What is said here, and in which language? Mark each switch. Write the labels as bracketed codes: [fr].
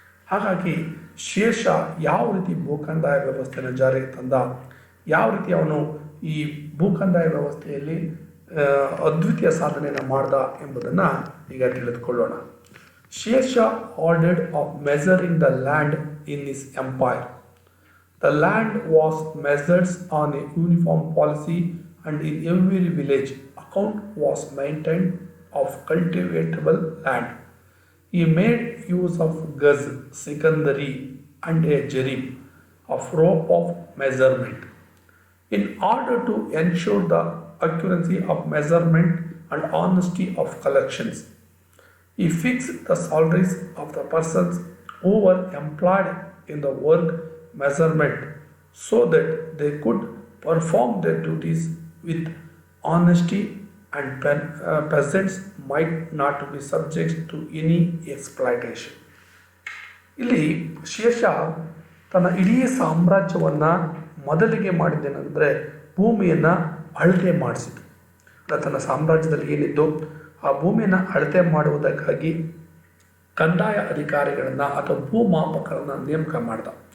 [kn] ಹಾಗಾಗಿ ಶೇರ್ ಶಾ ಯಾವ ರೀತಿ ಭೂ ಕಂದಾಯ ವ್ಯವಸ್ಥೆಯನ್ನು ಜಾರಿಗೆ ತಂದ, ಯಾವ ರೀತಿ ಅವನು ಈ ಭೂ ಕಂದಾಯ ವ್ಯವಸ್ಥೆಯಲ್ಲಿ ಅದ್ವಿತೀಯ ಸಾಧನೆಯನ್ನು ಮಾಡ್ದ ಎಂಬುದನ್ನು ಈಗ ತಿಳಿದುಕೊಳ್ಳೋಣ. [en] Sher Shah ordered of measuring the land in his empire. The land was measured on a uniform policy, and in every village account was maintained of cultivatable land. He made use of gaz, sikandari, and a jarib, of rope of measurement. In order to ensure the accuracy of measurement and honesty of collections, he fixed the salaries of the persons who were employed in the work measurement so that they could perform their duties with honesty, and peasants might not be subject to any exploitation. [kn] ಇಲ್ಲಿ share Shah ತನ್ನ ಇಡೀ ಸಾಮ್ರಾಜ್ಯವನ್ನು ಮೊದಲಿಗೆ ಮಾಡಿದ್ದೇನೆಂದರೆ ಭೂಮಿಯನ್ನು ಅಳತೆ ಮಾಡಿಸಿತು. ತನ್ನ ಸಾಮ್ರಾಜ್ಯದಲ್ಲಿ ಏನಿತ್ತು ಆ ಭೂಮಿಯನ್ನು ಅಳತೆ ಮಾಡುವುದಕ್ಕಾಗಿ ಕಂದಾಯ ಅಧಿಕಾರಿಗಳನ್ನು ಅಥವಾ ಭೂಮಾಪಕರನ್ನು ನೇಮಕ ಮಾಡಿದ.